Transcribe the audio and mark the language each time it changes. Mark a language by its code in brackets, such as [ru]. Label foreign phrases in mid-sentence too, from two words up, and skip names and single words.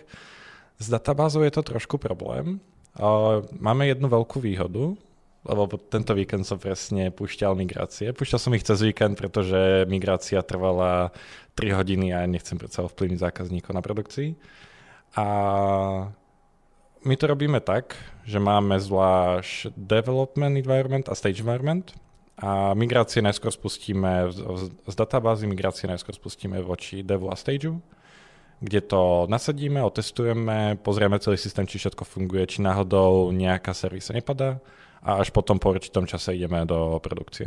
[sk] S databázou je to trošku problém. Máme jednu veľkú výhodu, lebo tento víkend som presne púšťal migrácie. Púšťal som ich cez víkend, pretože migrácia trvala 3 hodiny a nechcem predsa ovplyvniť zákazníkov na produkcii. A my to robíme tak, že máme zvlášť [en] development environment [sk] a [en] stage environment [sk] a migrácie najskôr spustíme z databázy, migrácie najskôr spustíme voči devu a stageu, kde to nasadíme, otestujeme, pozrieme celý systém, či všetko funguje, či náhodou nejaká servisa nepadá a až potom po určitom čase ideme do produkcie.